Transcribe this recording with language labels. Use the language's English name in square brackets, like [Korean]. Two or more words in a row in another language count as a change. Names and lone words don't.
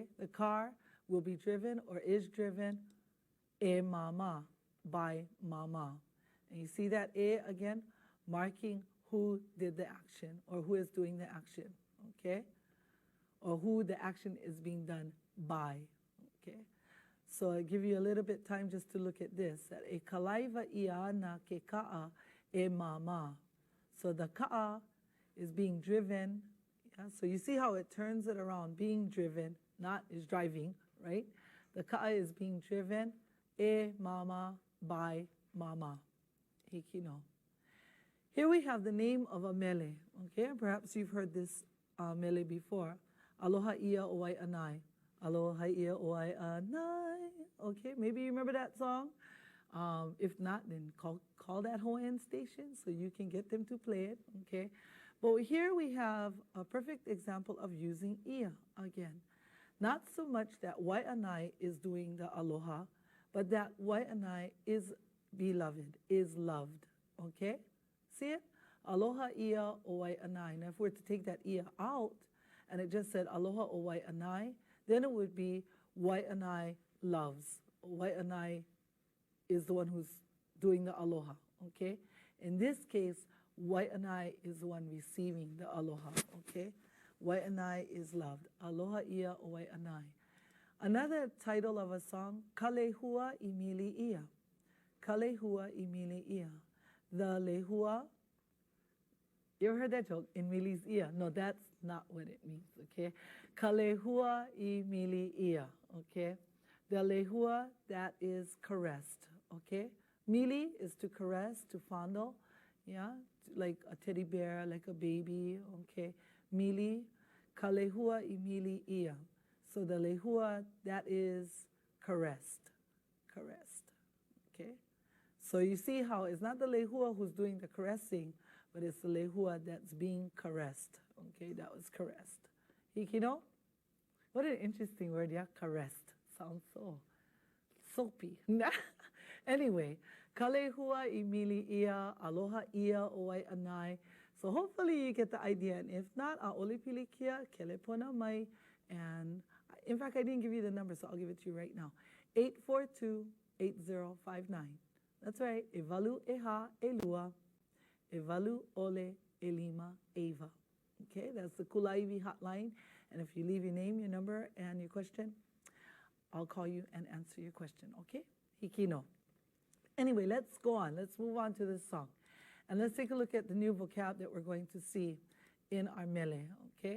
[English] The car will be driven or is driven [Hawaiian] e mama, [English] by mama. And you see that e again, marking who did the action or who is doing the action, okay? Or who the action is being done by, okay? So I give you a little bit time just to look at this. [Hawaiian] E kalaiwa ia na ke ka'a e mama. [English] So the ka'a is being driven. Yeah? So you see how it turns it around, being driven, not is driving, right? The ka'a is being driven [Hawaiian] e mama, [English] by mama. Hikino. Here we have the name of a mele, okay? Perhaps you've heard this mele before. [Hawaiian] Aloha ia o wai anai. Aloha ia oai anai. [English] Okay, maybe you remember that song. If not, then call that Hawaiian station so you can get them to play it. Okay, but here we have a perfect example of using ia again. Not so much that wai'anai is doing the aloha, but that wai'anai is beloved, is loved. Okay, see it? [Hawaiian] Aloha ia o wai'anai. [English] Now, if we're to take that ia out, and it just said [Hawaiian] aloha o wai'anai, [English] then it would be wai'anai loves. Wai'anai is the one who's doing the aloha, okay? In this case, wai'anai is the one receiving the aloha, okay? [Hawaiian] Wai'anai is loved. Aloha ia o wai'anai. [English] Another title of a song, [Hawaiian] Kalehua I mili ia. Kalehua I mili ia. [English] The lehua, you ever heard that joke? In mili's ia. No, that's not what it means, [Hawaiian] okay? Kalehua I mili ia, [English] okay? The lehua, that is caressed, okay? Mili is to caress, to fondle, yeah? Like a teddy bear, like a baby, okay? [Hawaiian] Mili, kalehua I mili ia. [English] So the lehua, that is caressed, okay? So you see how it's not the lehua who's doing the caressing, but it's the lehua that's being caressed, okay? That was caressed. Hikino? What an interesting word, yeah? Caressed. Sounds so soapy. Anyway, [Hawaiian] kalehua I mili ia, aloha ia o wai'anai. [English] So hopefully you get the idea. And if not, [Hawaiian] a'ole pilikia, kelepona mai. [English] And in fact, I didn't give you the number, so I'll give it to you right now. 842-8059. That's right. [Hawaiian] Evalu eha elua. Evalu ole elima eva. [English] Okay, that's the Kulāiwi hotline. And if you leave your name, your number, and your question, I'll call you and answer your question, okay? Hikino. Anyway, let's go on. Let's move on to this song. And let's take a look at the new vocab that we're going to see in our mele, okay?